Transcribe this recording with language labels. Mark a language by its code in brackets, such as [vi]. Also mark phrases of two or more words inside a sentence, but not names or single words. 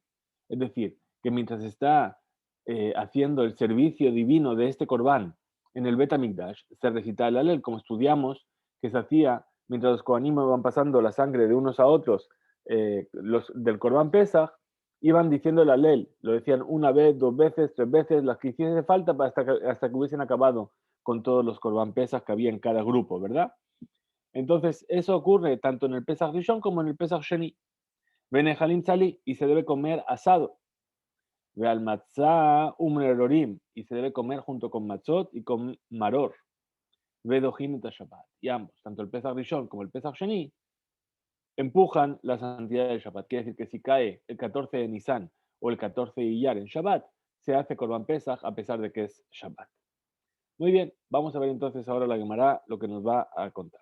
[es] Es decir, que mientras está haciendo el servicio divino de este Corbán en el [he] בית המקדש, [es] se recita el Halel, como estudiamos, que se hacía mientras los Kohanim iban pasando la sangre de unos a otros, los del [he] קרבן פסח, [es] iban diciendo el Halel, lo decían una vez, 2 veces, 3 veces, las que hiciese falta hasta que hubiesen acabado con todos los [he] קרבן פסח [es] que había en cada grupo, ¿verdad? Entonces, eso ocurre tanto en el [he] פסח ראשון [es] como en el [he] פסח שני. ונ אכלין צלי, [es] y se debe comer asado. [he] ו על מצה ומרורים, [es] y se debe comer junto con matzot y con maror. [he] ו דוחים את שבת. [es] Y ambos, tanto el [he] פסח ראשון [es] como el [he] פסח שני, [es] empujan la santidad del Shabbat. Quiere decir que si cae el 14 de Nisan o el 14 de Iyar en Shabbat, se hace [he] קרבן פסח [es] a pesar de que es Shabbat. Muy bien, vamos a ver entonces ahora la Gemara lo que nos va a contar.